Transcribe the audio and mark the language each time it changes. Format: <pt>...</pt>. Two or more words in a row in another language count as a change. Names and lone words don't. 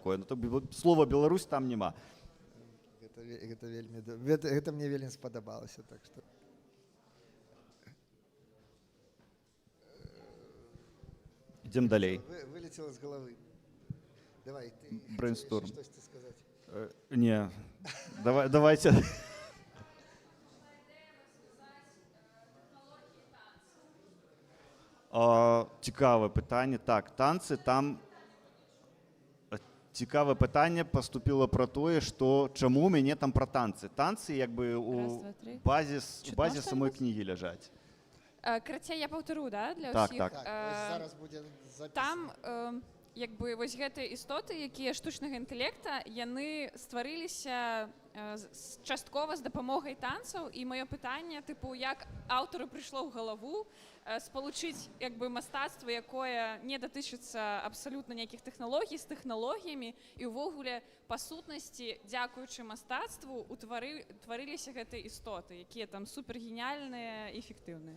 <be>Ну, то слова Беларусь там няма. Гэта мне вельмі спадабалася, так што. Ідзем далей.</be> <ru>Вылетело з головы. Давай, ты</ru> <be>Брейнсторм. штосьці сказаць.</be> <uk>Не, давайте. Цікаве питання.</uk> <be>Так, танцы там.</be> <uk>Цікаве питання поступило про те, що чому у мене там про танці. Танці якби у базі самої книги лежать.</uk> <be>Карацей, я паўтару, да, для Так, ўсіх. так. Зараз будзе запісана. Там якби вось гэтыя істоты, якія штучнага інтэлекта, яны стварыліся часткова з дапамогай танцаў, і маё пытанне, тыпу, як аўтару прыйшло ў галаву спалучыць якби мастацтва, якое не датычыцца абсалютна ніякіх тэхналогій з тэхналогіямі, і ўвогуле па сутнасці, дзякуючы мастацтву, тварыліся гэтыя істоты, якія там супергеніяльныя і эфектыўныя.</be>